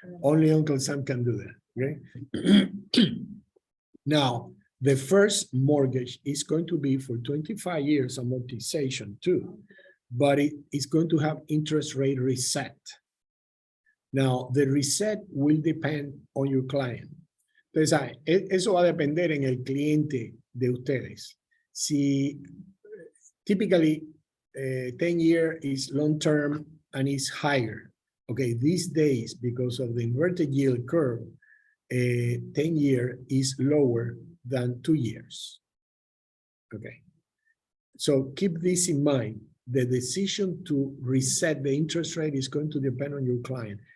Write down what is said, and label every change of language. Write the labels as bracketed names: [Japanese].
[English] Only Uncle Sam can do that, okay? Now, the first mortgage is going to be for 25 years amortization too, but it is going to have interest rate reset. Now, the reset will depend on your client. [Spanish] Entonces, eso va a depender en el cliente de ustedes. [English] Si typically 10-year is long-term and is higher. Okay, these days, because of the inverted yield curve, 10-year is lower than 2 years. Okay, so keep this in mind. The decision to reset the interest rate is going to depend on your client.